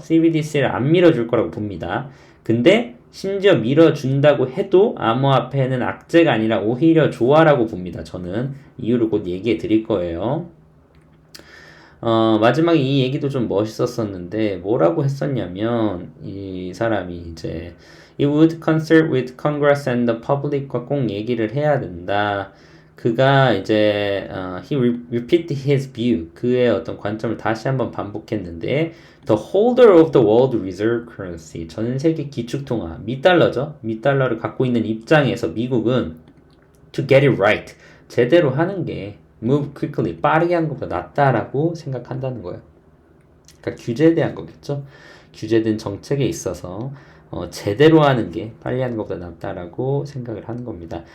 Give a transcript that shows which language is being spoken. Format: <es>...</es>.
<ko>CBDC를 안 밀어줄 거라고 봅니다. 근데 심지어 밀어준다고 해도 암호화폐는 악재가 아니라 오히려 좋아라고 봅니다. 저는 이유를 곧 얘기해 드릴 거예요. 마지막에 이 얘기도 좀 멋있었었는데 뭐라고 했었냐면 이 사람이 이제</ko> <en>It would consult with Congress and the public</en> <ko>과 꼭 얘기를 해야 된다. 그가 이제</ko> <en>he repeated his view.</en> <ko>그의 어떤 관점을 다시 한번 반복했는데</ko> <en>The holder of the world reserve currency.</en> <ko>전 세계 기축통화, 미달러죠. 미달러를 갖고 있는 입장에서 미국은</ko> <en>to get it right.</en> <ko>제대로 하는 게</ko> <en>move quickly,</en> <ko>빠르게 하는 것보다 낫다라고 생각한다는 거예요. 그러니까 규제에 대한 거겠죠. 규제된 정책에 있어서 제대로 하는 게 빨리 하는 것보다 낫다라고 생각을 하는 겁니다.</ko>